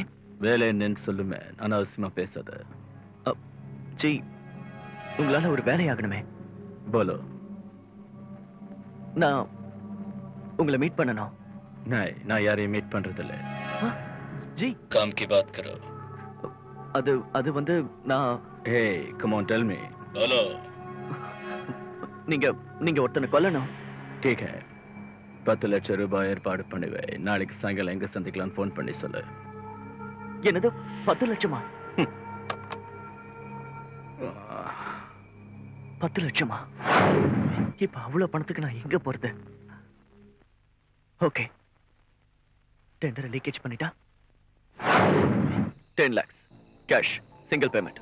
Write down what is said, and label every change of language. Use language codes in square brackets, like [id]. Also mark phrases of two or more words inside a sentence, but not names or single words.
[ta] வேலை என்னன்னு சொல்லுமே, அனாவசியமா பேசாத. ஜி, உங்களால ஒரு வேலையாகணுமே. போலோ. நான் உங்களை மீட் பண்ணணும். நான் யாரையும் மீட் பண்றது இல்ல. ஜி, [hi] काम की बात करो. [ta] அது வந்து நான். ஹே, [en] come on, tell me. [hi] बोलो. [ta] நீங்க ஒருத்தனை கொல்லணும். [hi] ठीक है. [ta] 10 லட்சம் ரூபாய் ஏற்பாடு பண்ணுவேன். நாளைக்கு சாயங்காலம் எங்க சந்திக்கலாம் போன் பண்ணி சொல்லு. என்னது 10 லட்சமா? 10 லட்சமா? இப்ப அவ்வளவு பணத்துக்கு நான் எங்க போறது? ஓகே, [en] tenderai leakage [ta] பண்ணிட்டா 10 [en] lakhs cash, single payment.